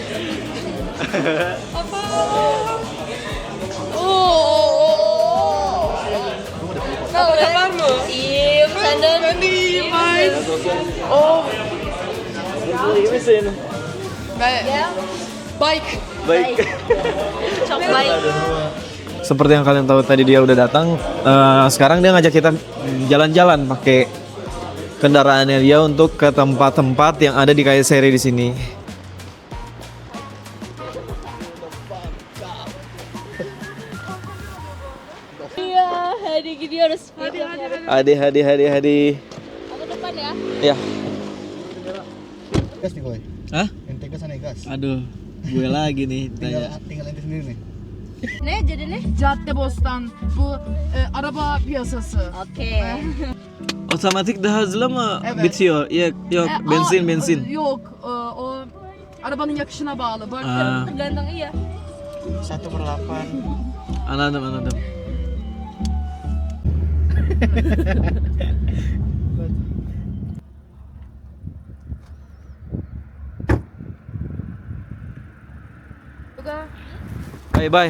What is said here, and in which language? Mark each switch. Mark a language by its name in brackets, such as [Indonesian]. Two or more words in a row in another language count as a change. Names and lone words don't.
[Indonesian] Apa? Nah, udah [Turkish] var mı? İyiyim. Senden? Ben de iyiyim. Oh, iyi misin? [Indonesian] Baik. Baik. [Turkish] Çok baik. [Indonesian] Seperti yang kalian tahu tadi dia udah datang. Sekarang dia ngajak kita jalan-jalan pakai kendaraannya dia untuk ke tempat-tempat yang ada di Kayseri di sini. Iya, [Turkish] hadi gidiyoruz. Hadi. [Indonesian] Aku depan ya. Ya. Gas nih, Boy. Hah? Ente gas aneh gas. Aduh, gue lagi nih tanya. Tinggal ente sendiri nih. [Turkish] Ne jadi ne? Caddebostan bu araba piyasası. Oke. Otomatik daha hızlı mı Evet. bitiyor? Yok, bensin. Yok, o arabanın yakışına bağlı. Böyle [Indonesian] Tergantung iya. 1/8. [Turkish] Anladım. [English] Bye bye.